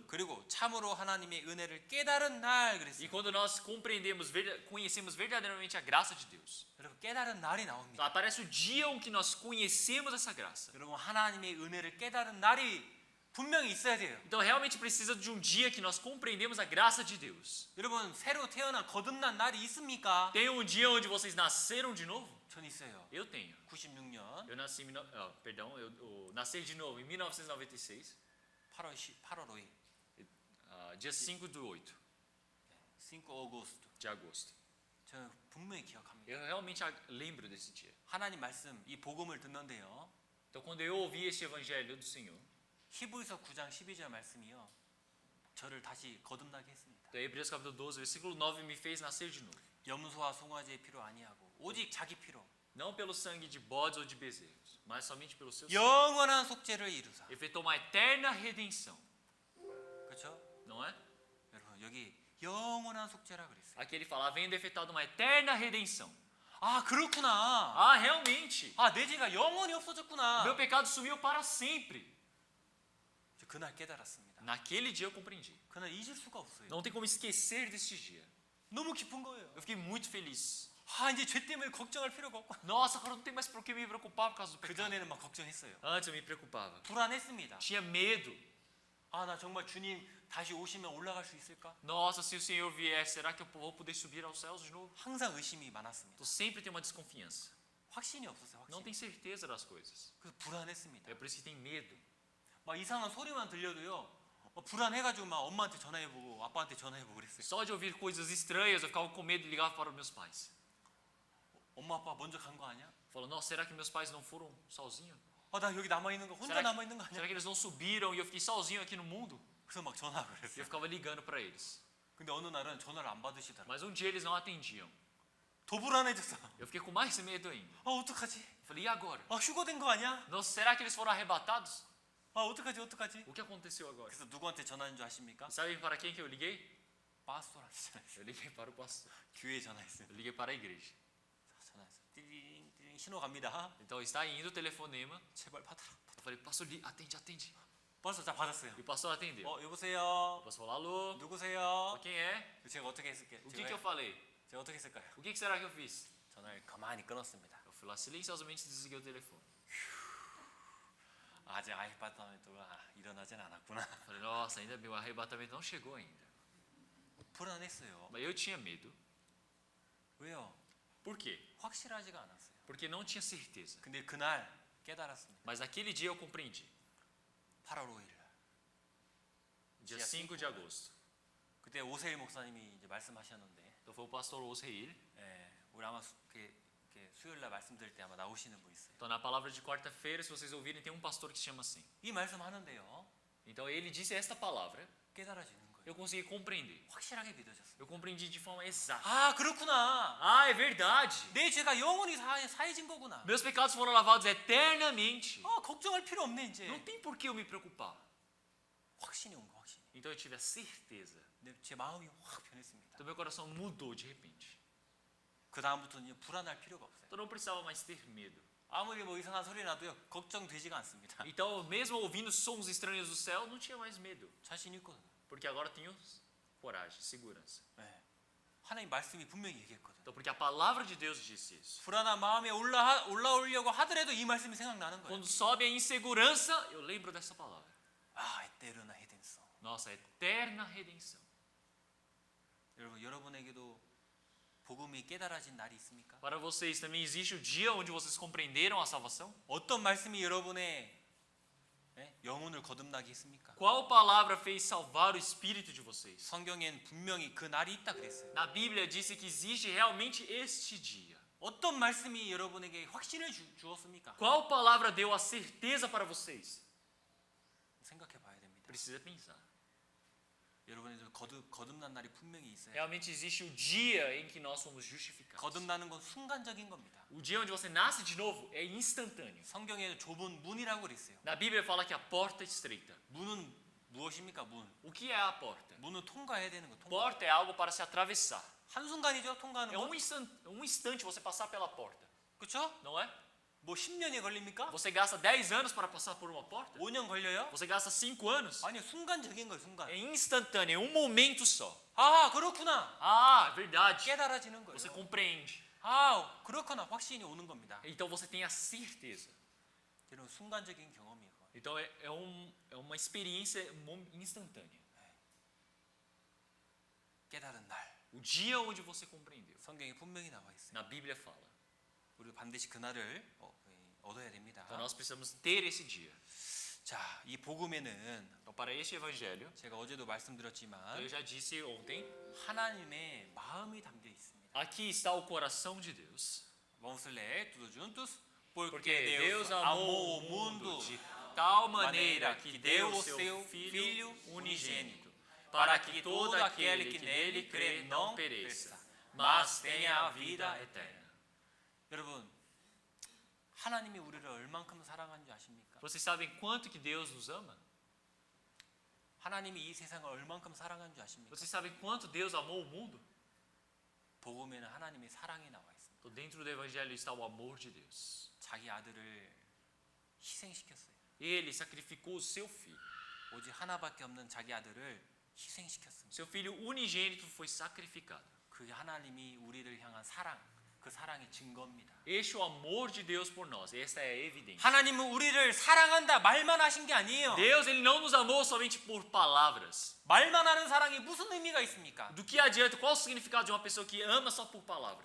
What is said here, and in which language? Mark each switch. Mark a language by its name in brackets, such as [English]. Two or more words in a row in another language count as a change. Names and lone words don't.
[Korean] 그리고 참으로 하나님의 은혜를 깨달은 날 [Portuguese] E [Korean] 그랬어요. [Portuguese] quando nós compreendemos, conhecemos verdadeiramente a graça de Deus. [Korean] 여러분 깨달은 날이 [Portuguese] Então, [Korean] 나옵니다. [Portuguese] aparece o dia em que nós conhecemos essa graça. [Korean] 여러분 하나님의 은혜를 깨달은 날이 분명히 있어야 돼요. [Portuguese] Então realmente precisa de um dia que nós compreendemos a graça de Deus. [Korean] 여러분 새로 태어난 거듭난 날이 있습니까? [Portuguese] Tem um dia onde vocês nasceram de novo? [Korean] 전 있어요. [Portuguese] Eu tenho. [Korean] 96년 [Portuguese] Eu nasci, eu nasci de novo em 1996, [Korean] 8월 5일 [Portuguese] dia 5/8 5 agosto. de agosto. [Korean] 저 분명히 기억합니다. [Portuguese] Eu realmente lembro desse dia. [Korean] 하나님 말씀, 이 복음을 듣는데요. [Portuguese] Então, quando eu ouvi esse evangelho do Senhor, [Korean] 히브리서 9장 12절 말씀이요. 저를 다시 거듭나게 했습니다. [Portuguese] então, Hebreus capítulo 12, versículo 9, me fez nascer de novo. [Korean] 염소와 송아지의 피로 아니하고 오직 자기 피로 [Portuguese] Não pelo sangue de bodes ou de bezerros, mas somente pelo seu sangue. [Korean] 영원한 속죄를 이루사. [Portuguese] Efetuou uma eterna redenção. [Korean] 그렇죠? [Portuguese] Não é? [Korean] 여러분 여기 영원한 속죄라 그랬어요. [Portuguese] Aqui ele fala, havendo efetuado uma eterna redenção. [Korean] 아 그렇구나. [Portuguese] Ah, realmente. [Korean] 아 내 죄가 영원히 없어졌구나. [Portuguese] Meu pecado sumiu para sempre. [Korean] 저 그날 깨달았습니다. [Portuguese] Naquele dia eu compreendi. [Korean] 그날 잊을 수가 없어요. [Portuguese] Não tem como esquecer desse dia. [Korean] 너무 기쁜 거예요. [Portuguese] Eu fiquei muito feliz. [Korean] 아 이제 죄 때문에 걱정할 필요가 없고. [Portuguese] Nossa, agora não tem mais por que me preocupar por causa do 그 pecado. [Korean] 전에는 막 걱정했어요. [Portuguese] Antes eu me preocupava. [Korean] 불안했습니다. [Portuguese] Tinha medo. [Korean] 아 나 정말 주님 다시 오시면 올라갈 수 있을까? [Portuguese] Nossa, se o Senhor vier, será que eu vou poder subir aos céus de novo? [Korean] 항상 의심이 많았습니다. [Portuguese] Então sempre tem uma desconfiança. [Korean] 확신이 없었어요. [Portuguese] Não [Korean] 확신. [Portuguese] tem certeza das coisas. [Korean] 그래서 불안했습니다. [Portuguese] É por isso que tem medo. [Korean] 막 이상한 소리만 들려도요. 불안해가지고 막 엄마한테 전화해보고 아빠한테 전화해보고 그랬어요. [Portuguese] Só de ouvir coisas estranhas, eu ficava com medo e ligava para os meus pais. [Korean] 엄마 아빠 먼저 간 거 아니야? [Portuguese] Falando, nossa, será que meus pais não foram sozinhos? [Korean] 나 여기 남아 있는 거 혼자 [Portuguese] Será [Korean] 남아 있는 거 [Portuguese] que, [Korean] 아니야? [Portuguese] será que eles não subiram e eu fiquei sozinho aqui no mundo? [Korean] 그래서 막 전화하고 [Portuguese] E eu [Korean] 그랬어요. [Portuguese] ficava ligando para eles. [Korean] 근데 어느 날은 전화를 안 받으시더라고요. [Portuguese] Mas um dia eles não atendiam. [Korean] 더 불안해졌어. [Portuguese] Eu fiquei com mais medo ainda. [Korean] 어떡하지? [Portuguese] Eu falei, e agora? [Korean] 휴거된 거 아니야? [Portuguese] Nossa, será que eles foram arrebatados? [Korean] 어떡하지? [Portuguese] O que aconteceu agora? [Korean] 그래서 누구한테 전화한 줄 아십니까? [Portuguese] E sabe para quem que eu liguei? [Korean] 파스토한테 전화했어요. [Portuguese] Eu liguei para o pastor. [Korean] 교회에 전화했어요. [Portuguese] Eu liguei para a igreja. [Korean] 전화했어요. 띠링 띠링 신호 갑니다. [Portuguese] Então está indo o telefonema. [Korean] 제발 받아라. [Portuguese] Eu falei, pastor, atende, atende. [Korean] 벌써 다 받았어요. [Portuguese] E o pastor atendeu. O [Korean] 여보세요. [Portuguese] pastor falou, alô, [Korean] 누구세요? [Portuguese] quem é? [Korean] 제가 어떻게 했을게요? [Portuguese] O que que eu falei? [Korean] 제가 어떻게 했을까요? [Portuguese] O que será que eu fiz? [Korean] 전화를 가만히 끊었습니다. [Portuguese] Eu fui lá silenciosamente e desliguei o telefone. [Korean] 아직 아이파트가 일어나진 않았구나. [Portuguese] Eu falei, nossa, ainda bem, o arrebatamento não chegou ainda. [Korean] 불안했어요. [Portuguese] Mas eu tinha medo. [Korean] 왜요? [Portuguese] Por quê? [Korean] 확실하지가 않았어요. [Portuguese] Porque não tinha certeza. [Korean] 근데 그날 깨달았습니다. [Portuguese] Mas naquele dia eu compreendi. [Korean] 8월 5일. [Portuguese] Dia 5 de agosto. [Korean] 그때 오세일 목사님이 이제 말씀하셨는데, [Portuguese] Então foi o pastor Osreil. [Korean] 우리 아마 수요일 날 말씀드릴 때 아마 나오시는 분 있어요. [Portuguese] Então na palavra de quarta-feira, se vocês ouvirem, tem um pastor que se chama assim. [Korean] 이 말씀 하는데요, [Portuguese] Então ele disse esta palavra. [Korean] 깨달아지는 거예요. [Portuguese] Eu consegui compreender. [Korean] 확실하게 믿어졌어요. [Portuguese] Eu compreendi de forma exata. [Korean] 그렇구나. [Portuguese] Ah, é verdade. [Korean] 내 죄가 영원히 사해진 거구나. [Portuguese] Meus pecados foram lavados eternamente. [Korean] 걱정할 필요 없네 이제. [Portuguese] Não tem por que eu me preocupar. [Korean] 확신이 온 거, 확신. [Portuguese] Então eu tive a certeza. [Korean] 제 마음이 확 변했습니다. [Portuguese] Então meu coração mudou de repente. [Korean] 그 다음부터는 불안할 필요가 없어요. [Portuguese] Então não precisava mais ter medo. [Korean] 아무리 뭐 이상한 소리 나도요, 걱정되지가 않습니다. [Portuguese] Então, mesmo ouvindo sons estranhos do céu, não tinha mais medo. [Korean] 자신 있거든요. [Portuguese] Porque agora tenho coragem, segurança. [Korean] 하나님 말씀이 분명히 얘기했거든요. [Portuguese] Então, porque a palavra de Deus disse isso. [Korean] 불안한 마음에 올라오려고 하더라도 이 말씀이 생각나는 거예요. [Portuguese] Quando sobe a insegurança, eu lembro dessa palavra. eterna redenção. Nossa, eterna redenção. [Korean] 여러분에게도 복음이 깨달아진 날이 있습니까? [Portuguese] Para vocês também existe o dia onde vocês compreenderam a salvação? [Korean] 어떤 말씀이 여러분의 영혼을 거듭나게 했습니까? [Portuguese] Qual palavra fez salvar o espírito de vocês? [Korean] 성경엔 분명히 그 날이 있다 그랬어요. [Portuguese] Na Bíblia disse que existe realmente este dia. [Korean] 어떤 말씀이 여러분에게 확신을 주었습니까? [Portuguese] Qual palavra deu a certeza para vocês? [Korean] 생각해 봐야 됩니다. [Portuguese] Precisa pensar. [Korean] 여러분의 거듭난 날이 분명히 있어요. [Portuguese] Realmente existe o dia em que nós somos justificados. [Korean] 거듭나는 건 순간적인 겁니다. [Portuguese] O dia onde você nasce de novo é instantâneo. [Korean] 성경에 좁은 문이라고 그랬어요. [Portuguese] Na Bíblia fala que a porta é estreita. [Korean] 문은 무엇입니까? 문. [Portuguese] O que é a porta? [Korean] 문은 통과해야 되는 거. 통과. [Portuguese] Porta é algo para se atravessar. [Korean] 한순간이죠, 통과하는 [Portuguese] É [Korean] 거. [Portuguese] um instante você passar pela porta, [Korean] 그렇죠? [Portuguese] não é? [Korean] 뭐 10년이 걸립니까? [Portuguese] Você gasta 10 anos para passar por uma porta? [Korean] 5년 걸려요? [Portuguese] Você gasta 5 anos? [Korean] 아니, 순간적인 거예요, 순간. [Portuguese] É instantâneo, é um momento só. [Korean] 그렇구나. [Portuguese] Ah, verdade. [Korean] 깨달아지는 거예요. [Portuguese] Você compreende. [Korean] 그렇구나. 확신이 오는 겁니다. [Portuguese] Então você tem a certeza. [Korean] 여러분, 순간적인 경험이에요. [Portuguese] Então é uma experiência instantânea. [Korean] 깨달은 날. [Portuguese] O dia onde você compreendeu. [Korean] 성경에 분명히 나와 있어요. [Portuguese] Na Bíblia fala. [Korean] 우리 반드시 그날을 얻어야 됩니다. [Portuguese] Então nós precisamos ter esse dia. [Korean] 자, 이 복음에는 [Portuguese] Então para este evangelho, [Korean] 제가 어제도 말씀드렸지만 [Portuguese] eu já disse ontem, [Korean] 하나님의 마음이 담겨 있습니다. [Portuguese] Aqui está o coração de Deus. Vamos ler tudo juntos? Porque Deus amou o mundo de tal maneira que deu o seu Filho unigênito, para que todo aquele que nele crê não pereça, mas tenha a vida eterna. [Korean] 여러분, 하나님이 우리를 얼만큼 사랑한 줄 아십니까? [Portuguese] Vocês sabem quanto que Deus nos ama? [Korean] 하나님이 이 세상을 얼만큼 사랑한 줄 아십니까? [Portuguese] Vocês sabem quanto Deus amou o mundo? [Korean] 복음에는 하나님의 사랑이 나와 있습니다. [Portuguese] Então, dentro do Evangelho está o amor de Deus. [Korean] 자기 아들을 희생시켰어요. [Portuguese] Ele sacrificou o seu filho. [Korean] 오직 하나밖에 없는 자기 아들을 희생시켰습니다. [Portuguese] Seu filho unigênito foi sacrificado. [Korean] 그 하나님이 우리를 향한 사랑, 그 사랑의 증거입니다. [Portuguese] Este é o amor de Deus por nós. Esta é a evidência. [Korean] 하나님은 우리를 사랑한다 말만 하신 게 아니에요. [Portuguese] Deus, ele não nos amou somente por palavras. [Korean] 말만 하는 사랑이 무슨 의미가 있습니까? [Portuguese] Do que adianta? Qual o significado de uma pessoa que ama só por palavras?